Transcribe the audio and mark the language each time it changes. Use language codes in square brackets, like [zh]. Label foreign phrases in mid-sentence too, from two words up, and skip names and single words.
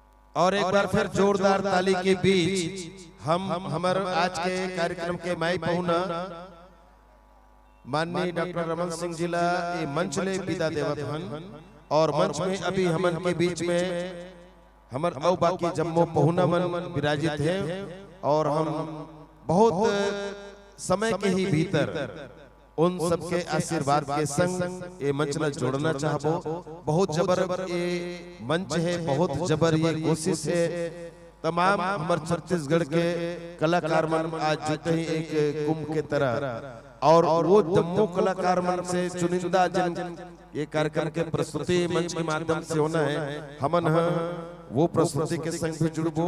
[hne] और एक बार फिर जोरदार ताली के बीच हम हमारे आज के कार्यक्रम के माई पहुना माननीय डॉक्टर रमन सिंह जिला ये मंच ले विदा देवत हन और मंच में अभी हमन के बीच में हमर औ बाकी जम्मो पहुना मन विराजित है और हम बहुत समय के ही भीतर उन सबके आशीर्वाद के संग ये मंच ला जोड़ना चाहबो। बहुत जबर ये मंच है, बहुत जबर ये कोशिश है। तमाम हमारे छत्तीसगढ़ के कलाकार मन आज जीते ही एक कुंभ के तरह और वो जम्मू कलाकार मन से चुनिंदा जिन ये कार्यक्रम के प्रस्तुति मंच के माध्यम से होना है, हमन वो प्रस्तुति के संग भी जुड़बो।